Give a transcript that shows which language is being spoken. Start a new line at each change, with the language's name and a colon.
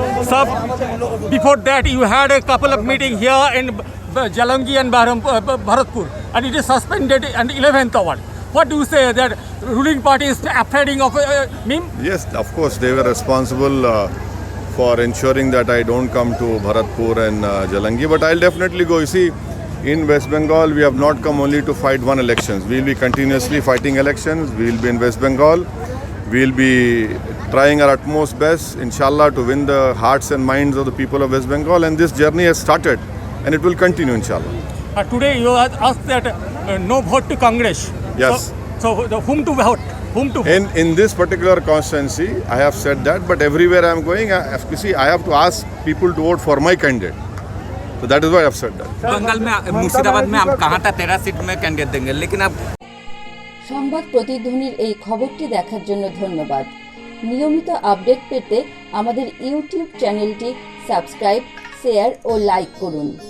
English: सब before that you had a couple of meeting here in Jalangi and Bharatpur, and it is suspended at 11th hour. What do you say that ruling party is afraid of meme? Yes, of course they were responsible for ensuring that I don't come to Bharatpur and Jalangi, but I'll definitely go. You see, in West Bengal we have not come only to fight one elections. We'll be continuously fighting elections. We'll be in West Bengal. We'll be trying our utmost best, inshallah, to win the hearts and minds of the people of West Bengal, and this journey has started and it will continue, inshallah. Today you asked that no vote to Congress. Yes. So whom to vote? Whom to vote? In this particular constituency, I have said that, but everywhere I am going, I have to ask people to vote for my candidate. So that is why I have said that.
Hindi: Bengal में मुर्शिदाबाद में आप कहा था 13 seat में candidate देंगे, लेकिन अब
Bangla: সংবাদ প্রতিধ্বনির এই খবরটি দেখার জন্য ধন্যবাদ। নিয়মিত আপডেট পেতে আমাদের ইউটিউব চ্যানেলটি সাবস্ক্রাইব, শেয়ার ও লাইক করুন।